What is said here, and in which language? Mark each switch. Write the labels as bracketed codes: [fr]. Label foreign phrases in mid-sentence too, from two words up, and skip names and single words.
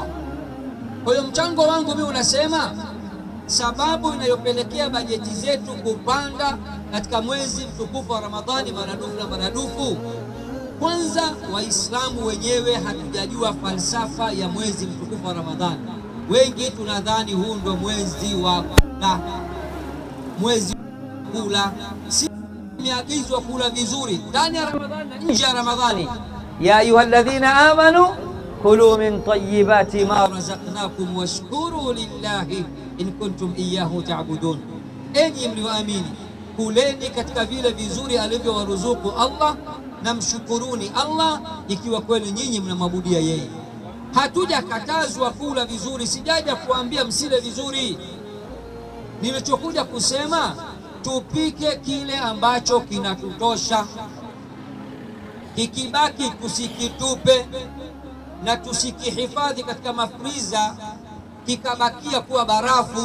[sw] Kwa hiyo mchango wangu mimi unasema, sababu inayopelekea bajeti zetu kupanda katika mwezi mtukufu wa Ramadhani maradufu na maradufu, kwanza Waislamu wenyewe hatujajua falsafa ya mwezi mtukufu wa Ramadhani. Wengi tunadhani huu ndio mwezi wa kula, mwezi wa kula. Tumeagizwa kula vizuri ndani ya Ramadhani na nje ya Ramadhani. [ar] يا أيها الذين آمنوا كلوا من طيبات ما رزقناكم واشكروا لله إن كنتم إياه تعبدون, [sw] enyi mlioamini, kuleni katika vile vizuri alivyowaruzuku Allah na mshukuruni Allah ikiwa kweli nyinyi mnamwabudia yeye. Hatujakatazwa kula vizuri, sijaja kuambia msile vizuri. Nilichokuja kusema tupike kile ambacho kinatutosha, kikibaki tusikitupe na tusikihifadhi katika mafriza kikabakia kuwa barafu.